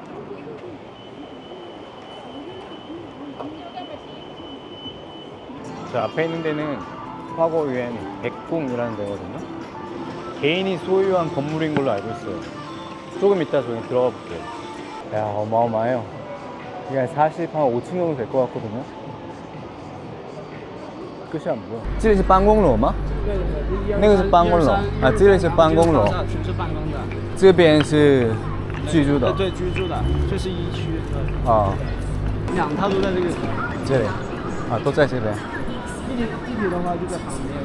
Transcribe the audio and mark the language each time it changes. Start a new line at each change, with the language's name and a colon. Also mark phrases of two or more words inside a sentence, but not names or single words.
Korean: 저 앞에 있는 데는 화거위엔 백궁이라는 데거든요. 개인이 소유한 건물인 걸로 알고 있어요. 조금 이따 저기 들어가 볼게요. 야, 어마어마해요. 이게 한 45층 정도 될 것 같거든요. 끝이 안 보여.
Chinese: 这里是办公楼吗？那个是办公楼啊，这里是办公楼，全是办公的。这边是居住的。对，居住的，这是一区。啊，两套都在这个。这里啊，都在这边。地铁的话就在旁边。